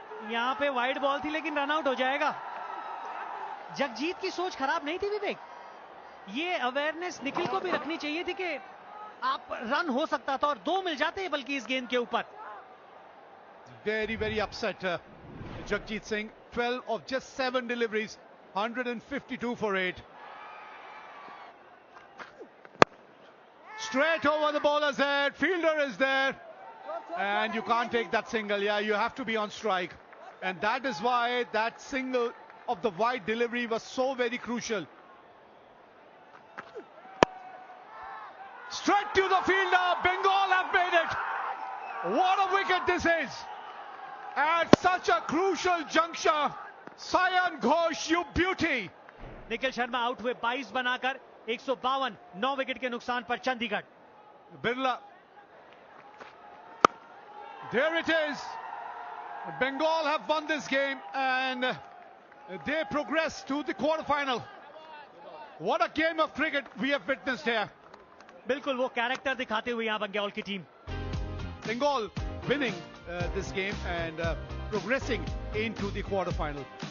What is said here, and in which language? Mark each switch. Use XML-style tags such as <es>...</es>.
<hi>यहां पे wide ball थी लेकिन रन आउट हो जाएगा. जगजीत की सोच खराब नहीं थी विवेक. ये अवेयरनेस निखिल को भी रखनी चाहिए थी कि आप रन हो सकता था और 2 मिल जाते बल्कि इस गेंद के ऊपर.</hi> <en>Very, very upset. Jagjit Singh, 12 of just 7 deliveries, 152 for 8. Straight over the bowler's head, fielder is there, and you can't take that single. Yeah, you have to be on strike. And that is why that single of the wide delivery was so very crucial. Straight to the fielder, Bengal have made it. What a wicket this is. At such a crucial juncture, Sayan Ghosh, you beauty.</en> <hi>Nikhil Sharma out हुए 22 बनाकर 152, 9 wicket के नुकसान पर Chandigarh.</hi> <en>Birla. There it is. Bengal have won this game and they progress to the quarterfinal. What a game of cricket we have witnessed here.</en> <hi>बिल्कुल वो character दिखाते हुए यहां बंगाल की team.</hi> <en>Bengal winning this game and progressing into the quarterfinal.</en>